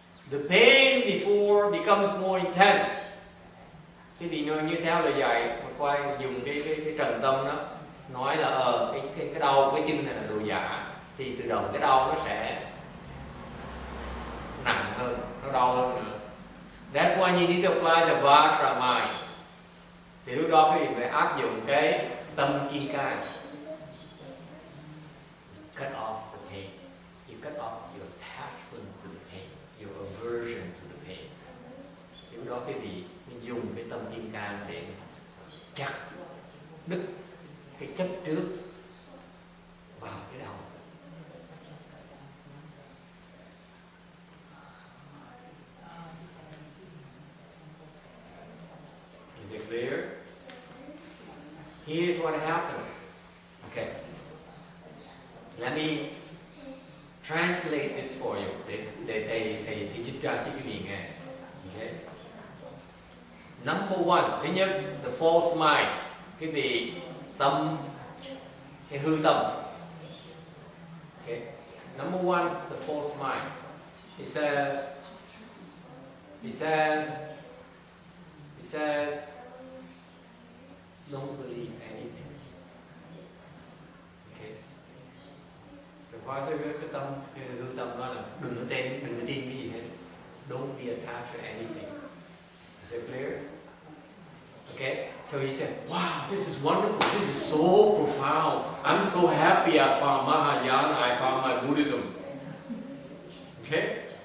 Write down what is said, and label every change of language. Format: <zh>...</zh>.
<en>The pain before becomes more intense.</en> <vi>Quý vị nói như theo lời dạy, quay dùng cái trần tâm đó nói là cái đau cái chân này là đồ giả, thì tự động cái đau nó sẽ nặng hơn, nó đau hơn nữa.</vi> <en>That's why you need to apply the Varja mind.</en> <vi>Thì lúc đó quý vị phải áp dụng cái tâm kim cang.</vi> <en>Cut off the pain. You cut off your attachment to the pain, your aversion to the pain.</en> <vi>Thì lúc đó quý vị dùng cái tâm kim cang để chặt đứt cái chấp trước vào cái đầu.</vi> <en>Is it clear? Here's what happens. Okay. Let me translate this for you.</en> <vi>Để thầy dịch ra cho quý vị nghe.</vi> <en>Okay. Number one,</en> <vi>thứ nhất,</vi> <en>the false mind,</en> <vi>cái vị tâm, cái hư tâm.</vi> <en>Okay. Number one, the false mind. He says, don't believe anything. Okay.</en> <vi>So hóa ra cái tâm, cái hư tâm đó là đừng có tin cái gì hết.</vi> <en>Don't be attached to anything. Is it clear? Okay, so he said, wow, this is wonderful, this is so profound. I'm so happy I found Mahayana, I found my Buddhism. Okay?</en>